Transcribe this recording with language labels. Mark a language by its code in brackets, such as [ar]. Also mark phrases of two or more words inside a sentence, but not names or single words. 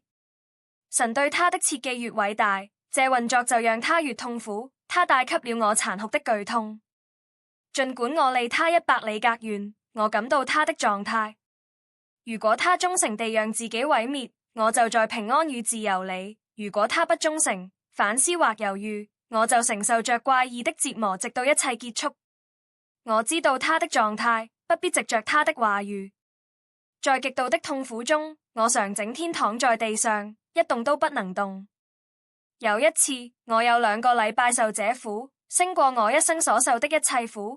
[zh] 神對他的設計越偉大，這運作就讓他越痛苦。他帶給了我殘酷的劇痛，儘管我離他100里格遠，我感到他的狀態。如果他忠誠地讓自己毀滅，我就在平安與自由裏；如果他不忠誠、反思或猶豫，我就承受着怪異的折磨，直到一切結束。我知道他的狀態，不必藉着他的話語。在極度的痛苦中，我常整天躺在地上，一動都不能動。有一次，我有2個禮拜受這苦，勝過我一生所受的一切苦。